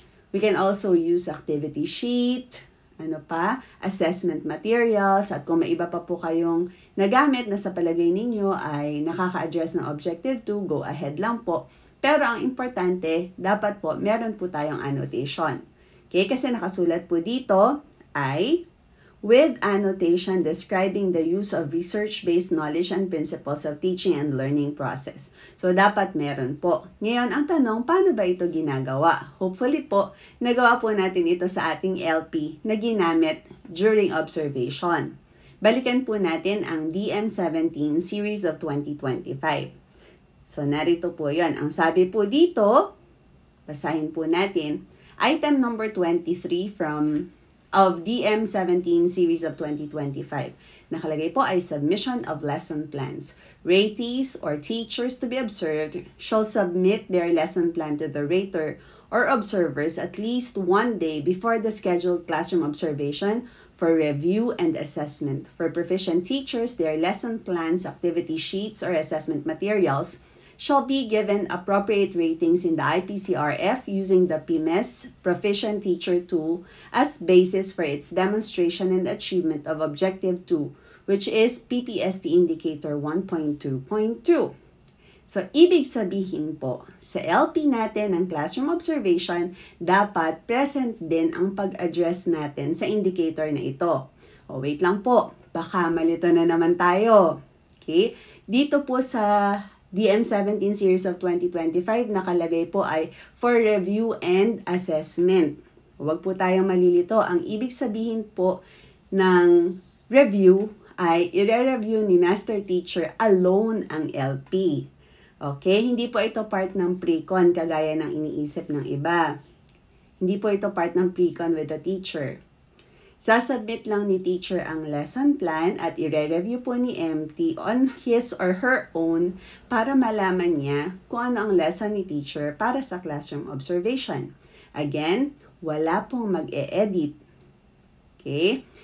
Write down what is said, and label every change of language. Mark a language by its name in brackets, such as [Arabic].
[English] We can also use activity sheet, assessment materials, [Filipino] at kung may iba pa po kayong nagamit na sa palagay ninyo ay nakaka-address ng Objective 2, [English] go ahead [Filipino] lang po. Pero ang importante, dapat po meron po tayong annotation. Okay, kasi nakasulat po dito ay [English] with annotation describing the use of research-based knowledge and principles of teaching and learning process. [Filipino] So, dapat meron po. Ngayon, ang tanong, paano ba ito ginagawa? Hopefully po, nagawa po natin ito sa ating LP na ginamit [English] during observation. [Filipino] Balikan po natin ang DM17 Series of 2025. So, narito po yon. Ang sabi po dito, basahin po natin, item number 23 of DM17 Series of 2025. Nakalagay po ay submission of lesson plans. [English] Ratees or teachers to be observed shall submit their lesson plan to the rater or observers at least 1 day before the scheduled classroom observation for review and assessment. For proficient teachers, their lesson plans, activity sheets, or assessment materials shall be given appropriate ratings in the IPCRF using the PMES Proficient Teacher Tool as basis for its demonstration and achievement of Objective 2, which is PPST Indicator 1.2.2. [Filipino] So, ibig sabihin po, sa LP natin ng classroom observation, dapat present din ang pag-address natin sa indicator na ito. O, wait lang po, baka malito na naman tayo. Okay? Dito po sa DM17 Series of 2025, nakalagay po ay for review and assessment. Huwag po tayong malilito. Ang ibig sabihin po ng review ay i-review ni Master Teacher alone ang LP. Okay? Hindi po ito part ng pre-con kagaya ng iniisip ng iba. Hindi po ito part ng pre-con [English] with the teacher. [Filipino] Sasubmit lang ni teacher ang lesson plan at i-review po ni MT on his or her own para malaman niya kung ano ang lesson ni teacher para sa classroom observation. Again, wala pong mag-e-edit. Okay?